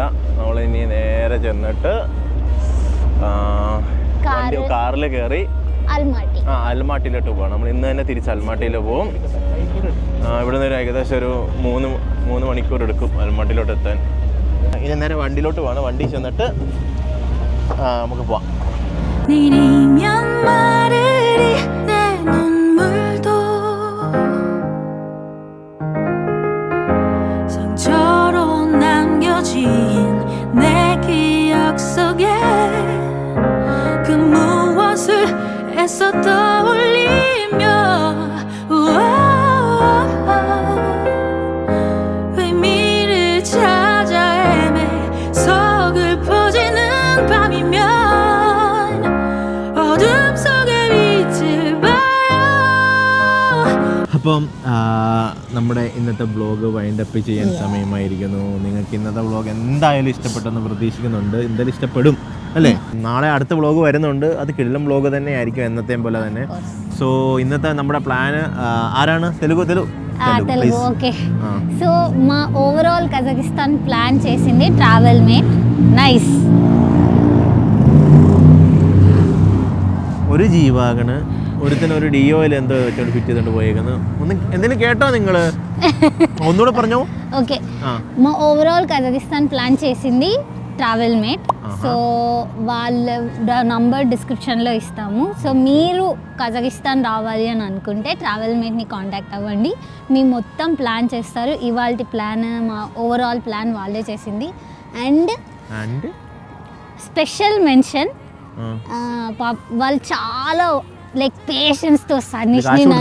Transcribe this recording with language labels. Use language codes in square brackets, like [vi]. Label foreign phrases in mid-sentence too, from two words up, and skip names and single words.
[ml] നമ്മളിനി നേരെ ചെന്നിട്ട് കാറിൽ കയറി അൽമാട്ടിയിലോട്ട് പോകാം. നമ്മൾ ഇന്ന് തന്നെ തിരിച്ച് അൽമാട്ടിയിൽ പോകും. ഇവിടെ നിന്ന് ഏകദേശം ഒരു 3 മണിക്കൂർ എടുക്കും അൽമാട്ടിയിലോട്ട് എത്താൻ. ഇനി നേരെ വണ്ടിയിലോട്ട് പോകണം. വണ്ടി ചെന്നിട്ട് നമുക്ക് പോവാം. [ko] 내 기억 속에 그 무엇을 애써 떠올리며 의미를 찾아 헤매 서글퍼지는 밤이면 어둠 속에 빛을 봐요. [ml] അപ്പം നമ്മുടെ ഇന്നത്തെ വ്ളോഗ് വൈൻഡപ്പ് ചെയ്യാൻ സമയമായിരിക്കുന്നു. നിങ്ങൾക്ക് ഇന്നത്തെ വ്ളോഗ് എന്തായാലും ഇഷ്ടപ്പെട്ടെന്ന് പ്രതീക്ഷിക്കുന്നുണ്ട്. എന്തായാലും ഇഷ്ടപ്പെടും അല്ലേ? നാളെ അടുത്ത വ്ളോഗ് വരുന്നുണ്ട്. അത് കിടിലം വ്ളോഗ് തന്നെ ആയിരിക്കും, എന്നത്തെയും പോലെ തന്നെ. സോ ഇന്നത്തെ നമ്മുടെ പ്ലാന് ആരാണ് తెలుగు [te] తెలుగు [en] okay so [te] మా ఓవరాల్ కజకిస్తాన్ ప్లాన్ చేసింది ట్రావెల్ మేట్ నైస్ [ml] ഒരു ജീവാഗണ് ഒരുത്തിനൊരു ഡിയോയിൽ എന്തോ വെച്ചോണ്ട് ഫിറ്റ് ചെയ്തോണ്ട് പോയേക്കുന്നു ഒന്ന് എന്തെങ്കിലും കേട്ടോ നിങ്ങൾ ഒന്നുകൂടെ പറഞ്ഞോ [te] ఓకే మా ఓవరాల్ కజకిస్తాన్ ప్లాన్ చేసింది ట్రావెల్ మేట్ సో వాళ్ళ నంబర్ డిస్క్రిప్షన్లో ఇస్తాము సో మీరు కజకిస్తాన్ రావాలి అని అనుకుంటే ట్రావెల్ మేట్ని కాంటాక్ట్ అవ్వండి మీ మొత్తం ప్లాన్ చేస్తారు ఇవాళ ప్లాన్ మా ఓవరాల్ ప్లాన్ వాళ్ళే చేసింది [en] and special mention [te] వాళ్ళు చాలా లైక్ పేషెన్స్తో సన్నిష్ని